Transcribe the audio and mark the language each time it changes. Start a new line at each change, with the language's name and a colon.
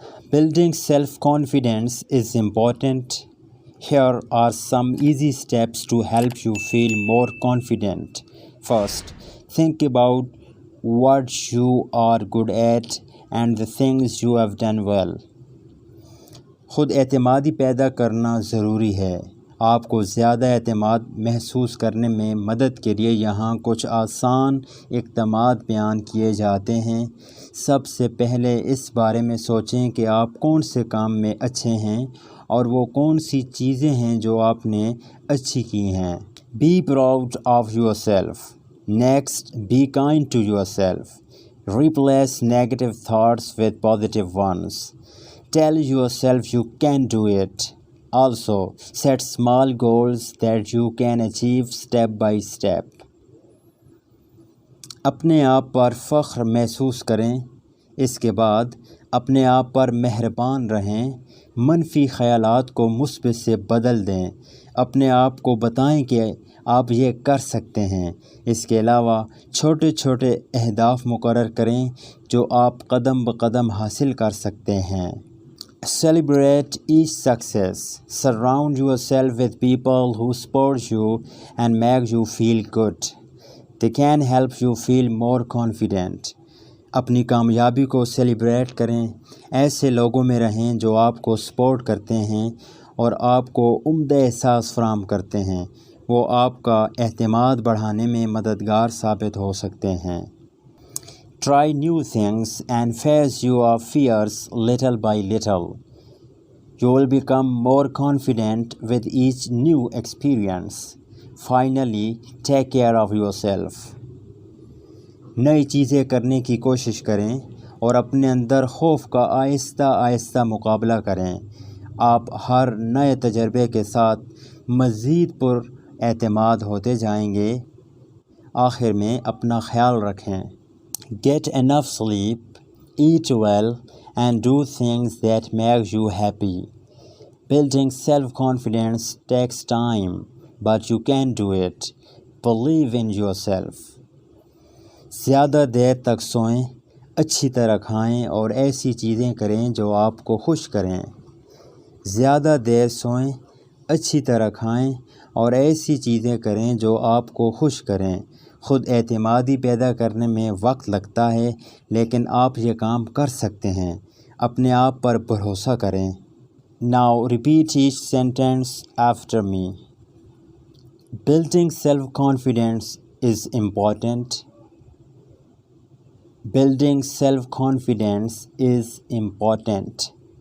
English: Building self-confidence is important. Here are some easy steps to help you feel more confident. First, think about what you are good at and the things you have done well.
Urdu: خود اعتمادی پیدا کرنا ضروری ہے. آپ کو زیادہ اعتماد محسوس کرنے میں مدد کے لیے یہاں کچھ آسان اقدامات بیان کیے جاتے ہیں. سب سے پہلے اس بارے میں سوچیں کہ آپ کون سے کام میں اچھے ہیں اور وہ کون سی چیزیں ہیں جو آپ نے اچھی کی ہیں.
English: Be proud of yourself. Next, be kind to yourself. Replace negative thoughts with positive ones. Tell yourself you can do it. Also, set small goals that you can achieve step by step.
Urdu: اپنے آپ پر فخر محسوس کریں. اس کے بعد اپنے آپ پر مہربان رہیں. منفی خیالات کو مثبت سے بدل دیں. اپنے آپ کو بتائیں کہ آپ یہ کر سکتے ہیں. اس کے علاوہ چھوٹے چھوٹے اہداف مقرر کریں جو آپ قدم بقدم حاصل کر سکتے ہیں.
English: Celebrate each success. Surround yourself with people who support you and make you feel good. They can help you feel more confident.
Urdu: اپنی کامیابی کو سیلیبریٹ کریں. ایسے لوگوں میں رہیں جو آپ کو سپورٹ کرتے ہیں اور آپ کو عمدہ احساس فراہم کرتے ہیں. وہ آپ کا اعتماد بڑھانے میں مددگار ثابت ہو سکتے ہیں.
English: Try new things and face your fears little by little. You will become more confident with each new experience. Finally, take care of yourself.
Urdu: نئی چیزیں کرنے کی کوشش کریں اور اپنے اندر خوف کا آہستہ آہستہ مقابلہ کریں. آپ ہر نئے تجربے کے ساتھ مزید پر اعتماد ہوتے جائیں گے. آخر میں اپنا خیال رکھیں.
English: Get enough sleep, eat well, and do things that make you happy. Building self-confidence takes time, but you can do it. Believe in yourself.
Urdu: زیادہ دیر تک سوئیں, اچھی طرح کھائیں اور ایسی چیزیں کریں جو آپ کو خوش کریں. زیادہ دیر سوئیں, اچھی طرح کھائیں اور ایسی چیزیں کریں جو آپ کو خوش کریں. خود اعتمادی پیدا کرنے میں وقت لگتا ہے لیکن آپ یہ کام کر سکتے ہیں. اپنے آپ پر بھروسہ کریں.
English: Now repeat each sentence after me. Building self-confidence is important. Building self-confidence is important.